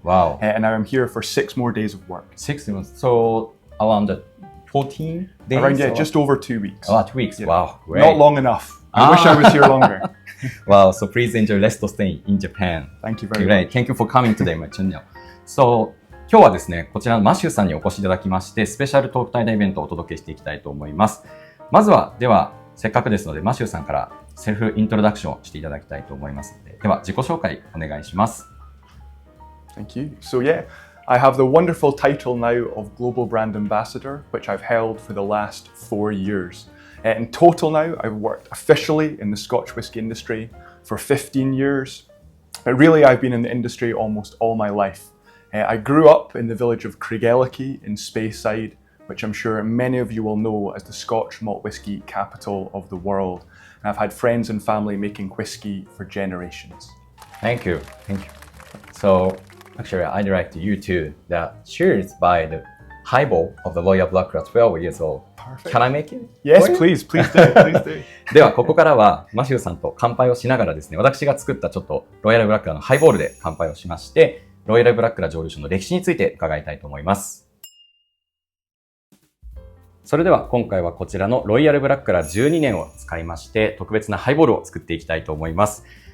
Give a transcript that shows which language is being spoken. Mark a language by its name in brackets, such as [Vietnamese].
[English] Wow. And now I'm here for 6 more days of work. 6 months. So around 14 days? Around, just over 2 weeks. 2 weeks. Yeah. Wow, great. Not long enough. I wish I was here longer. Wow, so please enjoy rest of stay in Japan. Thank you very much. Thank you for coming today, my channel. [Japanese] So, 今日はですね、こちらのマシューさんにお越しいただきまして、スペシャルトーク対談イベントをお届けしていきたいと思います。まずは、では、せっかくですので、マシューさんからセルフイントロダクションをしていただきたいと思いますので、では、自己紹介お願いします。 [English] Thank you. So I have the wonderful title now of Global Brand Ambassador, which I've held for the last 4 years. In total now, I've worked officially in the Scotch whisky industry for 15 years. But really, I've been in the industry almost all my life. I grew up in the village of Craigellachie in Speyside, which I'm sure many of you will know as the Scotch malt whisky capital of the world. And I've had friends and family making whisky for generations. Thank you. So, actually, I'd like you to cheers by the highball of the Royal Brackla 12 years old. Perfect. Can I make it? Yes, please do. [Japanese] では、ここからはマシューさんと乾杯をしながらですね、私が作ったちょっとロイヤルブラックラのハイボールで乾杯をしまして、ロイヤルブラックラ蒸留所の歴史について伺いたいと思います。それでは今回はこちらのロイヤルブラックラ12年を使いまして、特別なハイボールを作っていきたいと思います。